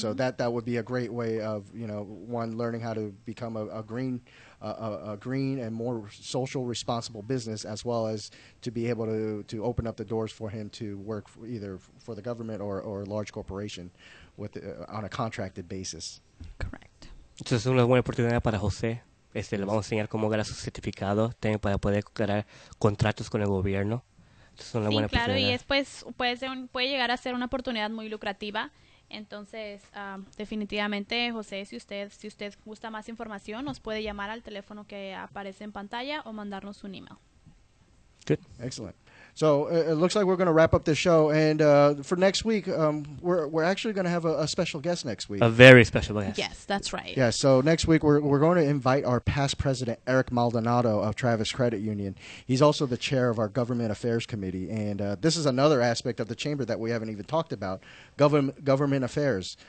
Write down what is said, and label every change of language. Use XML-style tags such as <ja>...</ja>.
<en>So that would be a great way of one, learning how to become a green and more social responsible business, as well as to be able to open up the doors for him to work either for the government or a large corporation on a contracted basis. Correct.</en> <es>Entonces es una buena oportunidad para José. Le vamos a enseñar cómo ganar sus certificados, también para poder ganar contratos con el gobierno. Es una buena claro, y oportunidad. puede llegar a ser una oportunidad muy lucrativa. Entonces, definitivamente, José, si usted gusta más información, nos puede llamar al teléfono que aparece en pantalla o mandarnos un email.</es> <en>Good. Excellent. So it looks like we're going to wrap up the show, and for next week, we're actually going to have a special guest next week. A very special guest. Yes, that's right. Yeah, so next week we're going to invite our past president, Eric Maldonado of Travis Credit Union. He's also the chair of our Government Affairs Committee, and this is another aspect of the chamber that we haven't even talked about, government affairs.</en>